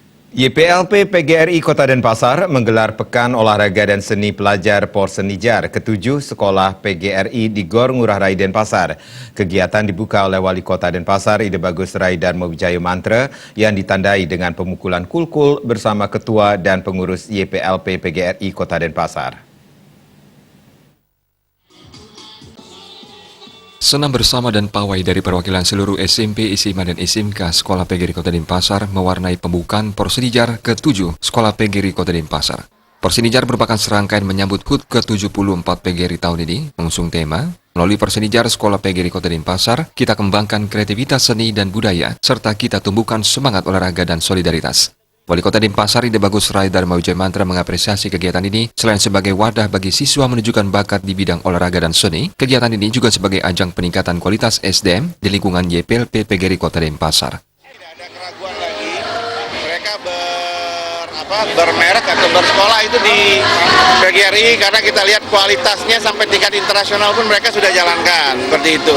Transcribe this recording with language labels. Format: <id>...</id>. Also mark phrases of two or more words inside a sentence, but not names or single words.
<id>YPLP PGRI Kota Denpasar menggelar Pekan Olahraga dan Seni Pelajar Porsenijar ke-7 Sekolah PGRI di Gor Ngurah Rai Denpasar. Kegiatan dibuka oleh Wali Kota Denpasar Ide Bagus Rai Darmo Wijaya Mantra yang ditandai dengan pemukulan kulkul bersama Ketua dan Pengurus YPLP PGRI Kota Denpasar. Senam bersama dan pawai dari perwakilan seluruh SMP, SMA, dan SMK Sekolah PGRI Kota Denpasar mewarnai pembukaan Porsenijar ke-7 Sekolah PGRI Kota Denpasar. Porsenijar merupakan serangkaian menyambut HUT ke-74 PGRI tahun ini, mengusung tema, melalui Porsenijar Sekolah PGRI Kota Denpasar, kita kembangkan kreativitas seni dan budaya, serta kita tumbuhkan semangat olahraga dan solidaritas. Wali Kota Denpasar Ide Bagus Rai Darmo Wijaya Mantra mengapresiasi kegiatan ini selain sebagai wadah bagi siswa menunjukkan bakat di bidang olahraga dan seni, kegiatan ini juga sebagai ajang peningkatan kualitas SDM di lingkungan YPLP PGRI Kota Denpasar. Tidak ada keraguan lagi, mereka bermerek atau bersekolah itu di PGRI karena kita lihat kualitasnya sampai tingkat internasional pun mereka sudah jalankan, seperti itu.</id>